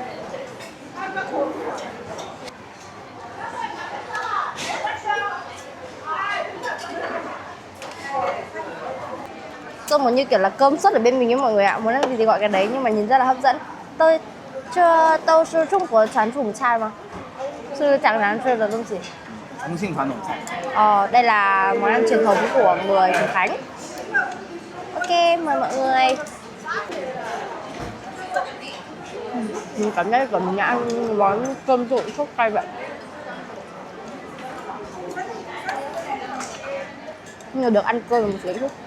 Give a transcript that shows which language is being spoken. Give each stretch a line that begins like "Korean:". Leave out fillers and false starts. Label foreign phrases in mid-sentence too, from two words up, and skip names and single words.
Vietnamese: Cơm như kiểu là cơm suất ở bên mình với mọi người ạ. Muốn ăn gì thì gọi cái đấy nhưng mà nhìn rất là hấp dẫn.
Chinese: Tôi 是中国传统菜吗？是讲南式的东西。重庆传统菜。
Vietnamese: Đây là món ăn truyền thống của người Trùng Khánh. Ok, mời mọi người. Mình cảm giác là mình đã ăn món cơm trộn sốt cay vậy. Nhưng mà được ăn cơm một xíu chút.